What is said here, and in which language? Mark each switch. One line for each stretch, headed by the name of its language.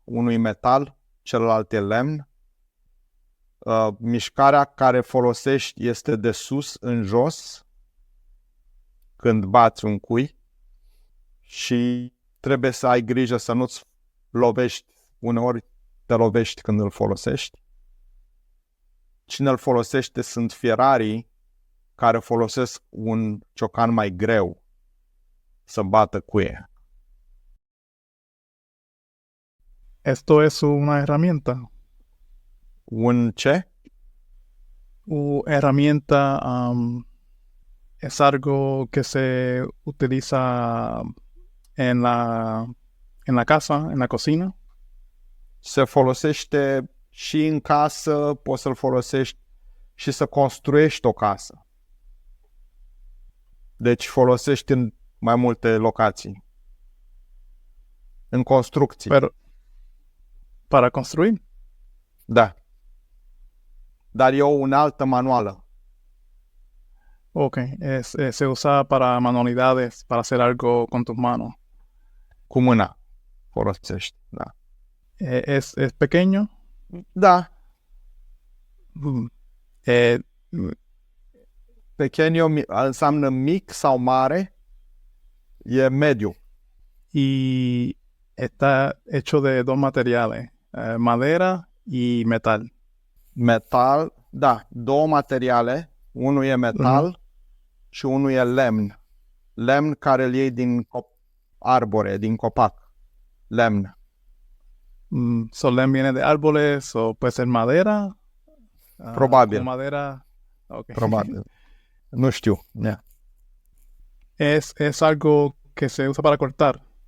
Romanian: Unul e metal, celălalt e lemn. Mișcarea care folosești este de sus în jos când bați un cui și trebuie să ai grijă să nu-ți lovești. Uneori te lovești când îl folosești. Cine îl folosește sunt fierarii care folosesc un ciocan mai greu să bată cuie.
Spanish: Esto es una herramienta.
Romanian: Un ce?
Spanish: Herramienta es algo que se utiliza en la casa, en la cocina.
Romanian: Se folosește și în casă, poți să-l folosești și să construiești o casă. Deci folosești în mai multe locații. În construcții.
Spanish: Pero, para construir.
Romanian: Da. Dar e o unealtă manuală.
Spanish: Ok, se usa para manualidades, para hacer algo con tus manos.
Romanian: Cu mâna folosești. Da.
Spanish: Es pequeño.
Romanian: Da. Pequeño înseamnă mic sau mare. E mediu.
Spanish: Y está hecho de dos materiales, madera y metal.
Romanian: Metal, da, două materiale. Unul e metal și unul e lemn. Lemn care îl iei din arbore, din copac. Lemn.
Spanish: Lemn viene de árboles o puede ser madera.
Romanian: Probabil.
Spanish: Madera. Okay.
Romanian: Probabil. Nu știu. Yeah.
Spanish: Es algo que se usa para cortar.